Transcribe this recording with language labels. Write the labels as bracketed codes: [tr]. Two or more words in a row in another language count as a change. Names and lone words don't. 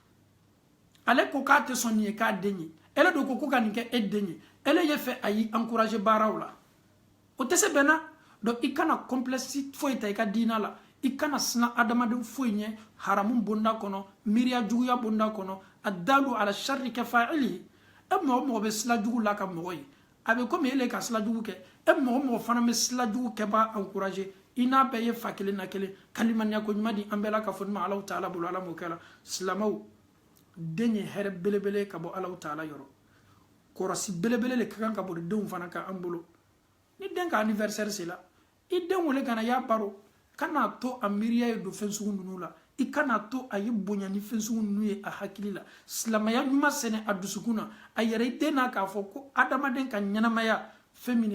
[bm] ale ko k'a tɛ sɔn nin ye k'a den ye ele do ko ka nin kɛ e den ye ele ye fɛ a y'i encourager baaraw la o tɛ se bɛnna donc i kana complexe foyi ta i ka diina la i kana silan adamaden foyi ɲɛ haramu bonda kɔnɔ miiriya juguya bonda kɔnɔ [ar] الدال على الشر كفاعله [bm] e mɔgɔ mɔgɔ bɛ sila jugu la ka mɔgɔ ye a bɛ komi ele ka sila jugu kɛ e mɔgɔ mɔgɔ fana bɛ sila jugu kɛ b'a encourager i n'a bɛɛ ye fa kelen na kelen kalimaniya ko ɲuman di an bɛɛ la ka fɔ ni ma Alahu taala bolo ala m'o kɛ la silamɛw den ye hɛrɛ belebele ka bɔ Alahu taala yɔrɔ kɔrɔsi belebele le ka kan ka bɔ denw fana kan an bolo ni den ka anniversaire sera i den wele kana y'a baro kana to a miiriya ye don fɛn sugu ninnu la i kana to a ye bonya ni fɛn sugu ninnu ye a hakili la silamɛya ɲuman sɛnɛ a dusukun na a yɛrɛ i den n'a k'a fɔ ko adamaden ka ɲɛnamaya fɛn min